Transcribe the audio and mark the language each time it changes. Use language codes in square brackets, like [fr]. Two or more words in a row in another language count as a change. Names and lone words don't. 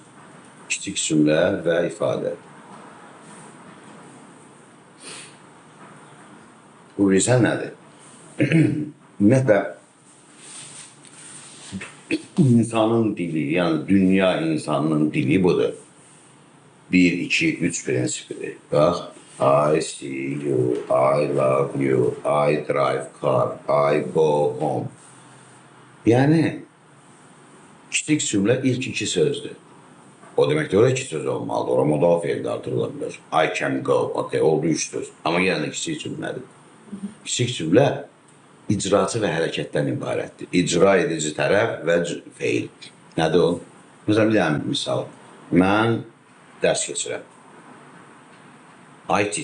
[az] Kiçik cümlə və ifadə. Bu bilirsən nədir? Ümumiyyətlə, insanın dili, yəni dünya insanının dili budur. 1, 2, 3 prinsipidir. Bax, [en] I see you, I love you, I drive car, I go home. [az] Yəni, kiçik cümlə ilk iki sözdür. O demək ki, orada iki söz olmalıdır, orada modal feildə artırıla bilər. [en] I can go, [az] okay, oldu üç söz. Amma yenə də kiçik cümlədir. Kiçik cümlə icraçı və hərəkətdən ibarətdir. İcra edici tərəf və feil. Nədir o? Məsələn, bir dənə misal. Mən dərs keçirəm. [en] I teach.